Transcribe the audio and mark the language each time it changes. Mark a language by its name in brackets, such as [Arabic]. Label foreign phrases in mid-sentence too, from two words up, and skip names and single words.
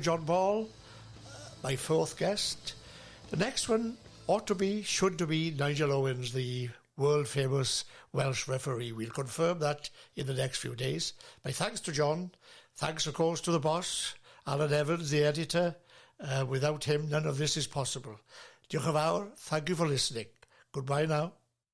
[English] John Ball, my fourth guest. The next one should be Nigel Owens, the world-famous Welsh referee. We'll confirm that in the next few days. My thanks to John. Thanks, of course, to the boss, Alan Evans, the editor. Without him, none of this is possible. [Welsh] Diolch yn fawr. [English] Thank you for listening. Goodbye now.